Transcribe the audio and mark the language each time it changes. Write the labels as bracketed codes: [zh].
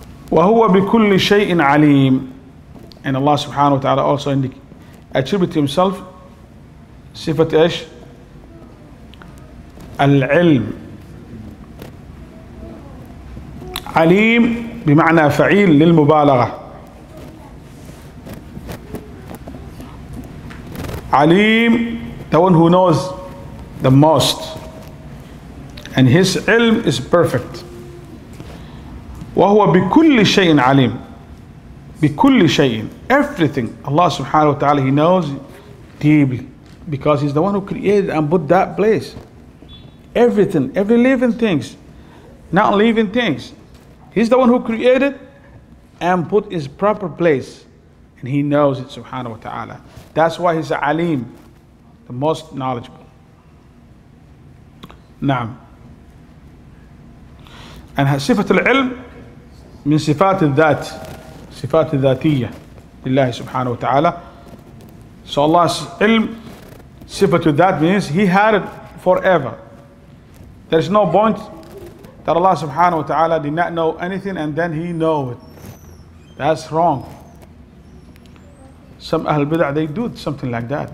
[ar] وهو بكل شيء عليم. [en] And Allah subhanahu wa ta'ala also attribute to himself [ar] صفة ايش؟ العلم. عليم بمعنى فعيل للمبالغة. [en] عليم, the one who knows the most, and his ilm is perfect. [ar] وهو بكل شيء عليم. بكل شيء, [en] everything. Allah subhanahu wa ta'ala, he knows deeply, because he's the one who created and put that place. Everything, every living things, not living things. He's the one who created and put his proper place, and he knows it subhanahu wa ta'ala. That's why he's alim, the most knowledgeable. Naam. And [ar] صفة العلم من صفات الذات, صفات الذاتية. Lillahi subhanahu wa ta'ala. [en] So Allah's ilm, sifatu that means He had it forever. There is no point that Allah subhanahu wa ta'ala did not know anything and then He know it. That's wrong. Some Ahl Bid'ah, they do something like that.